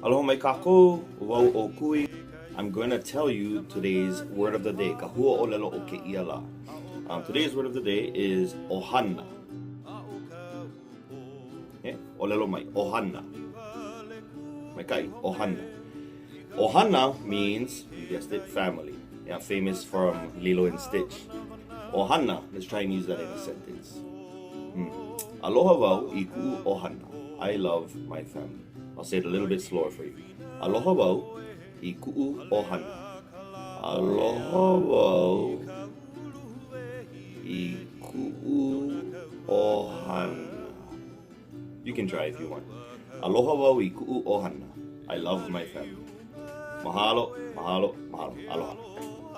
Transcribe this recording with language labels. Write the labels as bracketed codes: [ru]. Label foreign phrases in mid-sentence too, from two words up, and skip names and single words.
[haw] mai kākou, wau o kui. [en] I'm going to tell you today's word of the day. [haw] Ka hua ʻōlelo o keia la. [en] Today's word of the day is ʻohana. Yeah? [haw] ʻōlelo mai, ʻohana. Mai kai, ʻohana. [en] ʻohana means, you guessed it, family. Yeah, famous from Lilo and Stitch. ʻohana, let's try and use that in a sentence. [haw] Aloha wau I ku'u ʻohana. [en] I love my family. I'll say it a little bit slower for you. [haw] Aloha wau I ku'u ʻohana. Aloha wau I ku'u ʻohana. [en] You can try if you want. [haw] Aloha wau I ku'u ʻohana. [en] I love my family. [haw] Mahalo, mahalo, mahalo. Aloha.